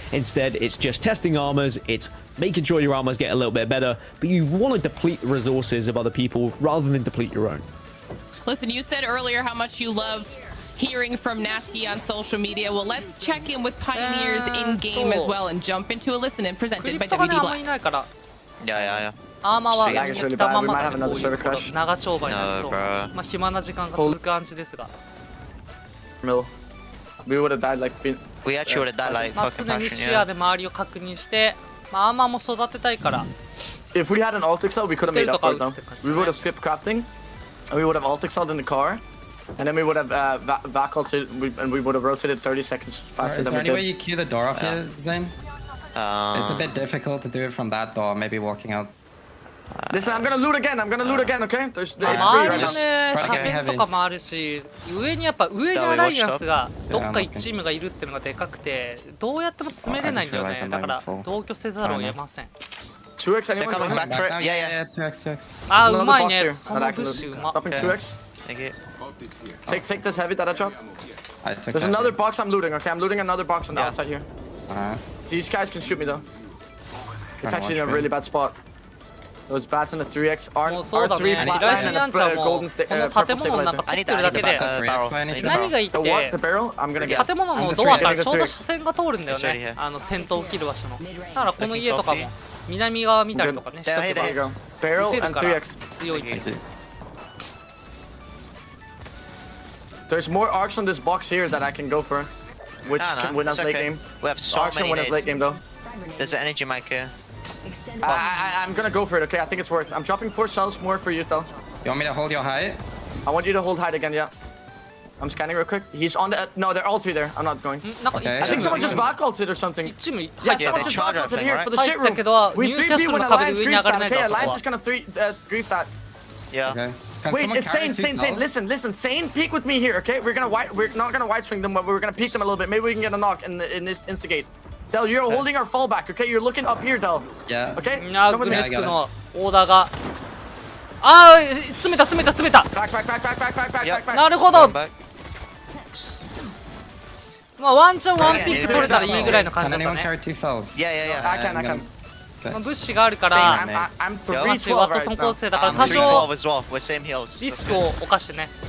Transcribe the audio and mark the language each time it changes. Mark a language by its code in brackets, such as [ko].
[en] Instead, it's just testing armors, it's making sure your armors get a little bit better, but you want to deplete the resources of other people rather than deplete your own. Listen, you said earlier how much you love hearing from Natsuki on social media. Well, let's check in with Pioneers in-game as well and jump into a listen and presented by WD Black. Yeah. [ja] アーマーは来たままだね、こういうところ長丁場になりそう。まあ暇な時間が続く感じですが。 [en] We would have died like we actually would have died like fucking [ja] 常に視野で周りを確認して、まあアーマーも育てたいから。 [en] If we had an alt excel, we could have made up for it though. We would have skipped crafting, and we would have alt excelled in the car, and then we would have back ulted, and we would have rotated 30 seconds faster than we did. Is there any way you queue the door off here, Zane? It's a bit difficult to do it from that door, maybe walking out. Listen, I'm gonna loot again, okay? There's the [ja] 周りのね、車線とかもあるし、上にアライアンスがどっか1チームがいるっていうのがでかくて、どうやっても詰めれないんだよね。だから同居せざるを得ません。 [en] 2x, anyone coming back for it? Yeah. 2x. [ja] あ、うまいね。そのブッシュうま。 [en] Dropping 2x. Take this heavy that I dropped. There's another box I'm looting, okay? I'm looting another box on the outside here. These guys can shoot me though. It's actually in a really bad spot. Those bats in the 3x R3 flatline and a golden stick. Purple stabilizer. I need that. [ja] 何がいいって、 [en] The barrel? I'm gonna get. [ja] 建物のドアからちょうど車線が通るんだよね。戦闘起きる場所の。だからこの家とかも南側見たりとかね。しとけば [en] Barrel and 3x. [ja] 強い。 [en] There's more arcs on this box here that I can go for, which can win us late game. We have so many win us late game though. There's an energy mic here. I'm gonna go for it, okay? I think it's worth. I'm dropping 4 cells more for you though. You want me to hold your height? I want you to hold height again, yeah. I'm scanning real quick. He's on the. No, they're all 3 there. I'm not going. Okay. I think someone just vac ulted or something. Yeah, someone just vac ulted here for the shit room. We 3p when Alliance griefs that, okay? Alliance is gonna grief that. Yeah. Okay. Wait, it's Sane. Listen. Sane, peek with me here, okay? We're not gonna white swing them, but we're gonna peek them a little bit. Maybe we can get a knock in this instigate. Del, you're holding our fallback, okay? You're looking up here, Del. Yeah. Okay? [ja] グネスクのオーダーが。ああ、詰めた。 [en] Back. [ja] なるほど。まあワンチャンワンピック取れたらいいぐらいの感じだったね。 [en] Yeah. I can. [ja] 物資があるからマジワットソン構成だから多少リスクを冒してね。